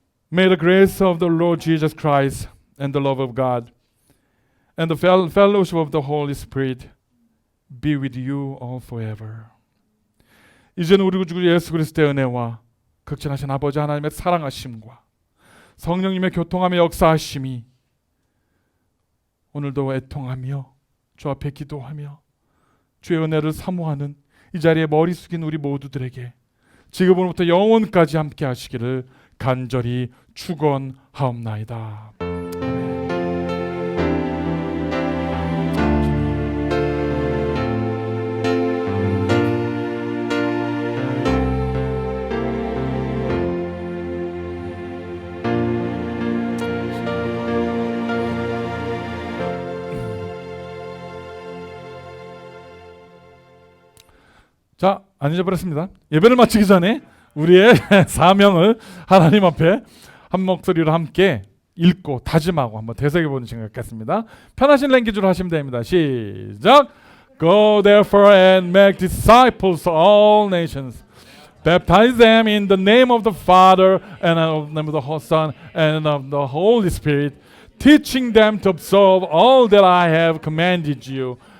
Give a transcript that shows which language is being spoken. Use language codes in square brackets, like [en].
[en] May the grace of the Lord Jesus Christ and the love of God and the fellowship of the Holy Spirit be with you all forever. [ko] 이제는 우리 주 예수 그리스도의 은혜와 극진하신 아버지 하나님의 사랑하심과 성령님의 교통함의 역사하심이 오늘도 애통하며 주 앞에 기도하며 주의 은혜를 사모하는 이 자리에 머리 숙인 우리 모두들에게 지금으로부터 영원까지 함께 하시기를 간절히 축원하옵나이다. 자, 안 잊어버렸습니다. 예배를 마치기 전에 우리의 사명을 하나님 앞에 한 목소리로 함께 읽고 다짐하고 한번 되새겨보는 시간 갖겠습니다. 편하신 랭귀지로 하시면 됩니다. 시작! [en] Go therefore and make disciples of all nations. Baptize them in the name of the Father and of the name of the Son and of the Holy Spirit, teaching them to observe all that I have commanded you.